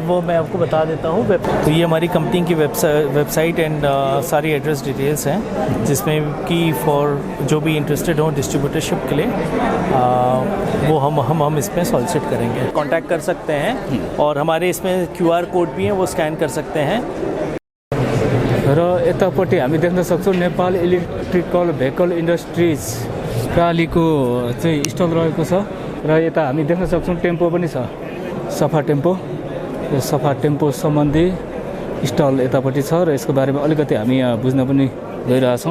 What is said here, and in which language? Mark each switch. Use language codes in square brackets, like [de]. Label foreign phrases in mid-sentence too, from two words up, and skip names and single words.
[hi] सर, वो मैं आपको बता देता हूँ। तो ये हमारी कंपनी की वेबसाइट एंड सारी [en] address details [hi] हैं, जिसमें कि फॉर जो भी इंटरेस्टेड हो डिस्ट्रीब्यूटरशिप के लिए वो हम इसमें सॉलिसिट करेंगे। कांटेक्ट कर सकते हैं और हमारे इसमें QR कोड भी है, वो स्कैन कर सकते हैं। [ne] र यतापट्टि हामी देख्न सक्छौँ नेपाल इलेक्ट्रिकल भेहिकल इन्डस्ट्रिज प्रालीको चाहिँ स्टल रहेको छ। र यता हामी देख्न सक्छौँ टेम्पो पनि छ, सफा टेम्पो। यो सफा टेम्पो सम्बन्धी स्टल यतापट्टि छ र यसको बारेमा अलिकति हामी यहाँ बुझ्न पनि गइरहेछौँ।